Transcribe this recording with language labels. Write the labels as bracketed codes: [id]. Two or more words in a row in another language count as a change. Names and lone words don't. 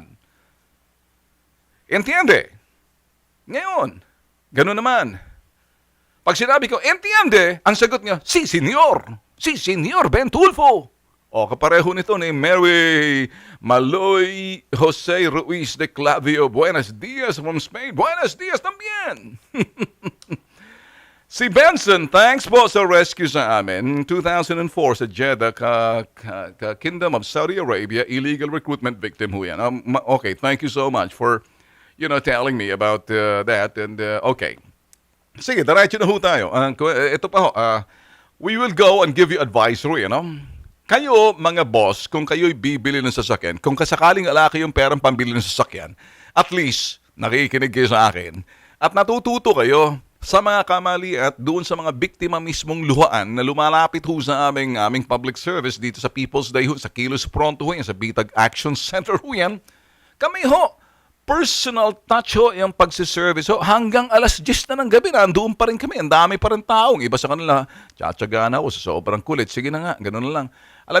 [tl] Entiende? Ngayon, gano'n naman. Pag sinabi ko, entiende, ang sagot niya, si Senyor Ben Tulfo. O, kapareho nito ni Mary Maloy Jose Ruiz de Clavio. [es] Buenos dias [en] from Spain. [es] Buenos dias también. [tl] Si Benson, thanks po sa rescue sa amin. 2004 sa Jeddah, Kingdom of Saudi Arabia, [en] illegal recruitment victim [tl] ho yan. [en] Okay, thank you so much for, telling me about that. And, [tl] okay. Sige, diretso na ho tayo. Ito pa ho, [en] we will go and give you advisory, [tl] Kayo, mga boss, kung kayo'y bibili ng sasakyan, kung kasakaling alaki yung perang pambili ng sasakyan, at least, nakikinig kayo sa akin, at natututo kayo sa mga kamali at doon sa mga biktima mismong luhaan na lumalapit ho sa aming [en] public service [tl] dito sa People's Day ho, sa Kilos Pronto ho yan, sa Bitag Action Center ho yan, kami ho, [en] personal touch [tl] ho, yung pagsiservice ho, hanggang alas 10 na ng gabi, nandoon pa rin kami, ang dami pa rin taong, iba sa kanila, tsatsaga na ako sa sobrang kulit, sige na nga, ganun na lang.